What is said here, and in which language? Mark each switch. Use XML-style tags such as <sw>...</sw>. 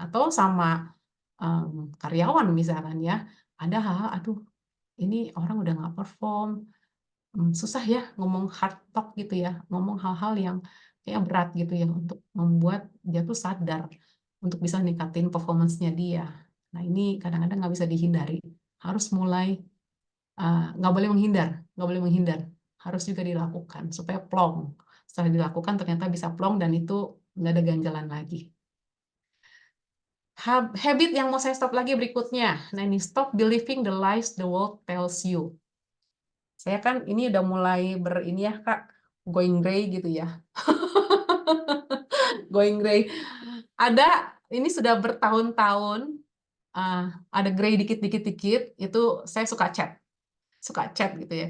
<id>Atau sama karyawan misalkan ya, ada hal, aduh ini orang udah nggak perform, susah ya ngomong hard talk gitu ya, ngomong hal-hal yang kayak berat gitu ya, untuk membuat dia tuh sadar untuk bisa ningkatin performance-nya dia. Nah ini kadang-kadang nggak bisa dihindari, harus mulai, nggak boleh menghindar, harus juga dilakukan supaya plong. Setelah dilakukan ternyata bisa plong dan itu nggak ada ganjalan lagi. Habit yang mau saya stop lagi berikutnya. Nah ini,</id> <en>stop believing the lies the world tells you.</en> <id>Saya kan ini udah mulai ini ya Kak,</id> <en>going gray</en> <id>gitu ya.</id> <en>Going gray.</en> <id>Ini sudah bertahun-tahun, ada gray dikit-dikit, itu saya suka chat gitu ya.</id>